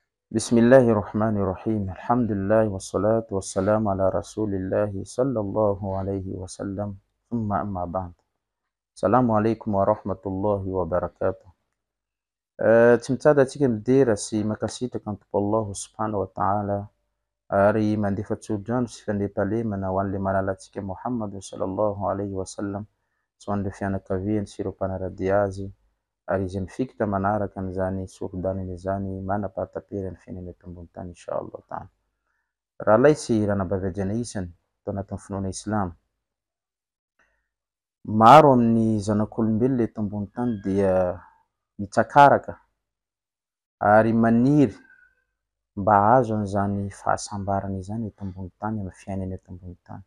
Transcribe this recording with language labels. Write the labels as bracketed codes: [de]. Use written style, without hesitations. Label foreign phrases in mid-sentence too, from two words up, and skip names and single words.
[ar] بسم الله الرحمن الرحيم الحمد لله والصلاة والسلام على رسول الله صلى الله عليه وسلم ثم أما بعد السلام عليكم ورحمة الله وبركاته. [mg] Timitsada atsika midera sy makasitraka ny tompo [ar] الله سبحانه وتعالى [mg] ary mandefa tsodrano sy fandriam-pahalemana ho an'ilay malalatsika Muhammad [ar] صلى الله عليه وسلم [mg] sy ho an'ilay fianakaviany sy ireo mpanaradia azy ary izay mifikitra manaraka an'izany sorodaniny izany manam-pahatam-perany fiainana eto ambony tany [ar] إن شاء الله تعالى. [mg] Raha lay sy ranabavy isany tao anatin'ny finoana Islam. Maro amin'ny zanak'olombelona eto ambony tany dia mitsakaraka ary maniry mba azo an'izany fahasambarana izany eto ambony tany amin'ny fiainana eto ambony tany.